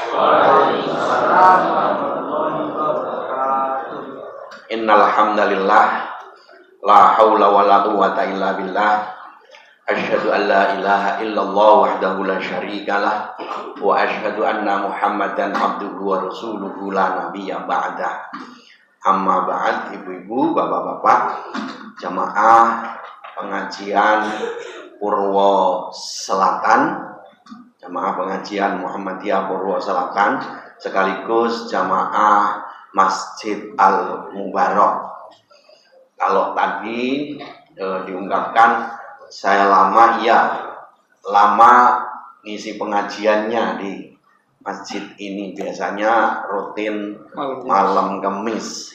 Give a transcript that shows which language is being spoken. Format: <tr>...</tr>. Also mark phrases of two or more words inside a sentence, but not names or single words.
<ar>إن الحمد لله لا حول ولا قوة إلا بالله. أشهد أن لا إله إلا الله وحده لا شريك له وأشهد أن محمدا عبده ورسوله لا نبي بعده. أما بعد,</ar> <id>ibu-ibu, bapak-bapak, jamaah pengajian Purwo Selatan, jamaah pengajian Muhammadiyah Purwo Selatan, sekaligus jamaah Masjid Al Mubarak. Kalau tadi diungkapkan saya lama ngisi pengajiannya di masjid ini, biasanya rutin malam Kamis.</id>